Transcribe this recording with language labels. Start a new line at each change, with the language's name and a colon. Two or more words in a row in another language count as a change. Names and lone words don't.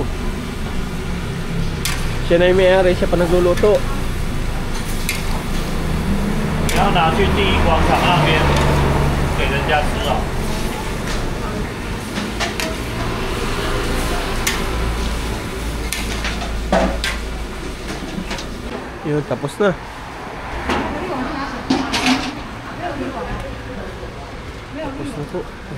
Filipino: Siya na yung may-ari, siya pa nagluluto.
Chinese: 你要拿去第一广场那边给人家吃哦。
Filipino: Yun, tapos na. Tapos na po.